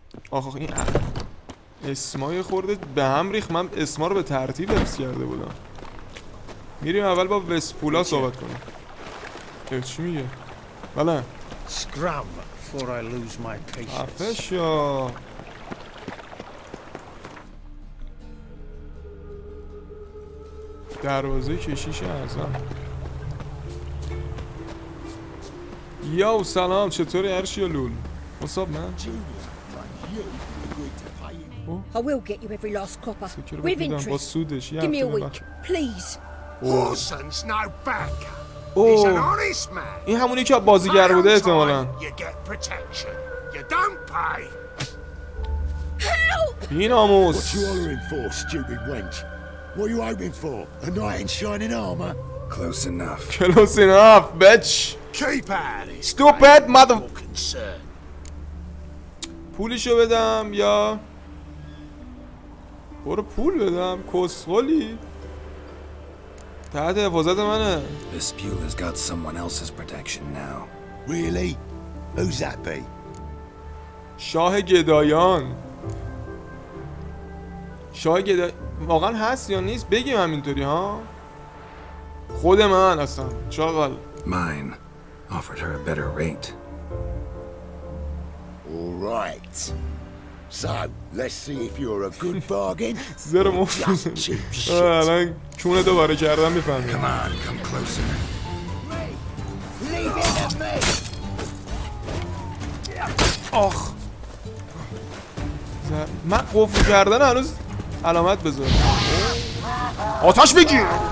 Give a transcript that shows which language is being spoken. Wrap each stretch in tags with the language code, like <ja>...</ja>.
<fa>آخه این اسمای خورده به هم ریخت. من اسما رو به ترتیب حفظ کرده بودم. میریم اول با وسپولا صحبت کنیم. چی میگه؟ بله.</fa> <en>Scrum before I lose my patience.</en> <fa>افشا. دروازه کشیش اعظم. یاو سلام، چطوری هرشی لول؟</fa> <en>What's up man? I will get you every last copper, with interest. Give me a week, please. Horson's no back. He's an honest man.</en> <fa>این همونی که بازیگر بوده احتمالاً.</fa> <en>You get protection. You don't pay. Help!</en> <fa>این آموز.</fa> <en>What you hollering for, stupid wench? What are you hoping for? A knight in shining armor? Close enough. Close enough, bitch. Keep out of it. Stupid mother. Concern.</en> <fa>پولشو بدم یا برو پول بدم؟ کسخلی تحت حفاظت منه.</fa> <en>This Bueller's got someone else's protection now. Really? Who's that be?</en> <fa>شاه گدایان. شاه گدایان واقعا هست یا نیست؟ بگیم همینطوری ها. خود من اصلا چاقل.</fa> <en>Mine offered her a better rate. All right. So, let's see if you're a good bargain.</en> <fa>زر مفت. الان چونه دوباره کردم میفهمیم.</fa> <en>Come on, come closer. Leave it to me.</en> <fa>آخ. من قفل کردن هنوز علامت بذار. آتش بگیر.</fa>